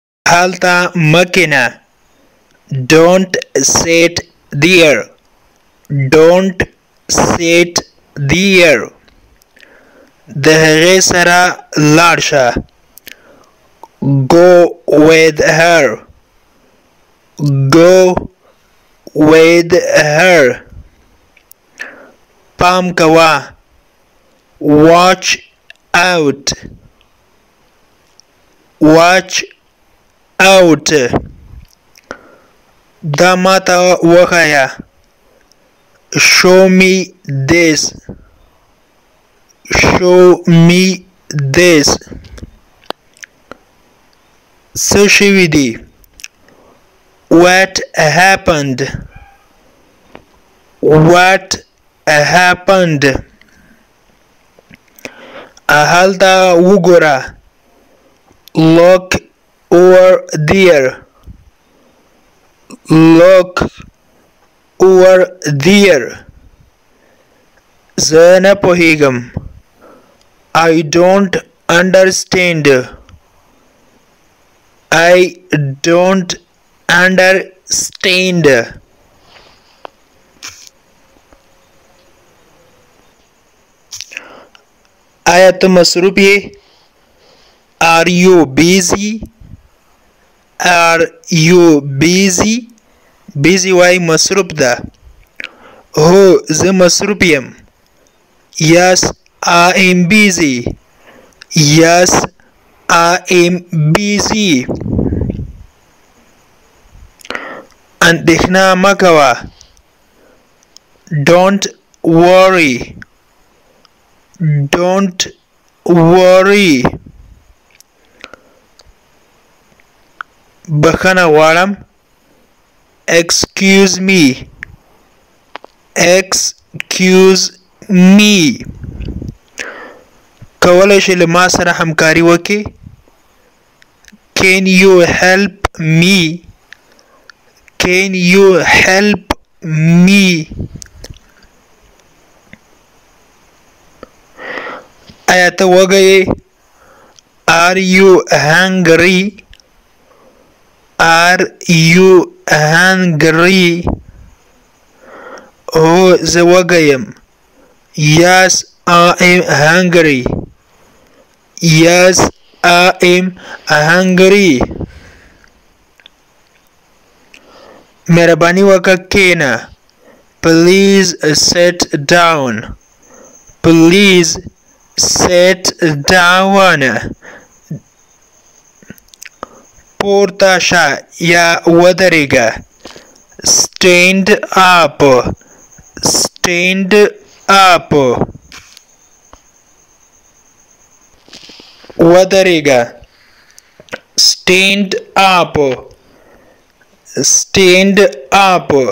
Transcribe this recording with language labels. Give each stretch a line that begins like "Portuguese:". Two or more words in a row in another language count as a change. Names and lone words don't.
Pashto: هلته مکینه.
English: Don't sit there. Don't sit there.
Pashto: د هغې سره لاړ شه.
English: Go with her. Go with her.
Pashto: پام کوه.
English: Watch out. Watch out.
Pashto: دا ماته وښایه.
English: Show me this. Show me this.
Pashto: څه شوي دي؟
English: What happened? What happened?
Pashto: هلته وګوره.
English: Look over there. Look over there.
Pashto: زه نه پوهیږم.
English: I don't understand. I don't understand.
Pashto: آیا ته مصروف یې؟
English: Are you busy? Are you busy?
Pashto: busy وای مصروف ده. هو زه مصروف یم.
English: Yes, I am busy. Yes, I am busy.
Pashto: اندېښنه مه کوه.
English: Don't worry. Don't worry.
Pashto: بخښنه غواړم.
English: Excuse me. Excuse me.
Pashto: کولی شې له ما سره همکاري وکړې؟
English: Can you help me? Can you help me?
Pashto: آیا ته وږی یې؟
English: Are you hungry? Are you hungry?
Pashto: هو زه وږی یم.
English: Yes, I am hungry. Yes, I am hungry.
Pashto: مهرباني وکړه کښېنه.
English: Please sit down. Please sit down.
Pashto: پورته شه یا ودرېږه.
English: Stand up. Stand up.
Pashto: ودرېږه.
English: Stand up. Stand up.